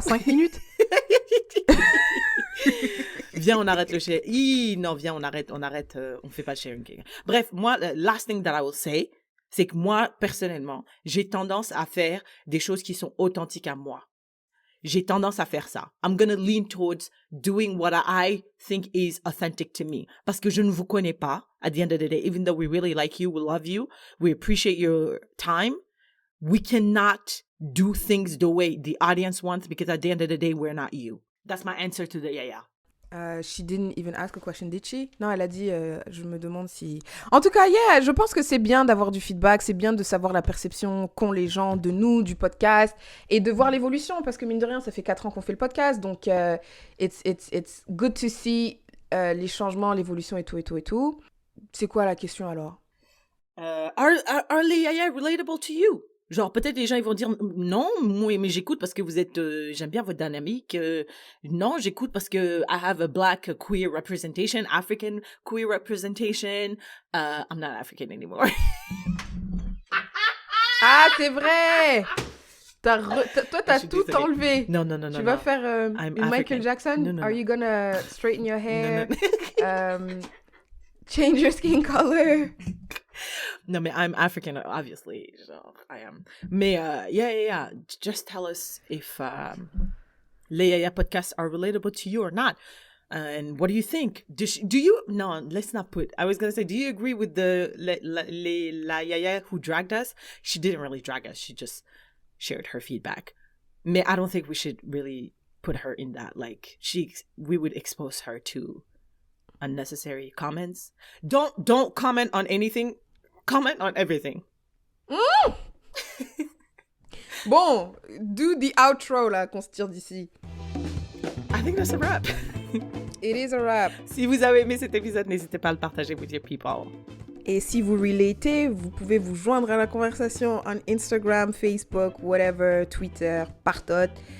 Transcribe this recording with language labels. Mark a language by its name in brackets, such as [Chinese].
[English] 5 minutes? [French] Viens, on arrête le sharing. Non, viens, on arrête, on fait pas le sharing. Bref, moi, [English] last thing that I will say, [French] c'est que moi, personnellement, j'ai tendance à faire des choses qui sont authentiques à moi. J'ai tendance à faire ça. [English] I'm gonna lean towards doing what I think is authentic to me. [French] Parce que je ne vous connais pas, [English] at the end of the day, even though we really like you, we love you, we appreciate your time, we cannot do things the way the audience wants because at the end of the day, we're not you. That's my answer to the Yaya. She didn't even ask a question, did she? [French] Non, elle a dit, je me demande si... En tout cas, yeah, je pense que c'est bien d'avoir du feedback, c'est bien de savoir la perception qu'ont les gens de nous, du podcast, et de voir l'évolution, parce que mine de rien, ça fait 4 ans qu'on fait le podcast, donc [English] it's good to see [French] les changements, l'évolution et tout. C'est quoi la question alors? [English] Are les Yaya relatable to you? [French] Genre, peut-être les gens, ils vont dire, non, moi, mais j'écoute parce que vous êtes, j'aime bien votre dynamique. Non, j'écoute parce que [English] I have a black queer representation, African queer representation. I'm not African anymore. [French] Ah, c'est vrai! Toi, t'as tout enlevé. Non. Tu vas faire une Michael Jackson? Non. [English] Are you gonna straighten your hair? Change your skin color? No, mais I'm African, obviously. Genre, I am. Mais, yeah. Just tell us if les Yaya podcasts are relatable to you or not. And what do you think? Do you... No, let's not put... I was going to say, do you agree with la Yaya who dragged us? She didn't really drag us. She just shared her feedback. Mais I don't think we should really put her in that. Like, we would expose her to unnecessary comments. Don't comment on anything. Comment on everything. [French] Bon, [English] do the outro [French] là, qu'on se tire d'ici. [English] I think that's a wrap. It is a wrap. [French] Si vous avez aimé cet épisode, n'hésitez pas à le partager [English] with your people. [French] Et si vous relatez, vous pouvez vous joindre à la conversation on Instagram, Facebook, whatever, Twitter, partout.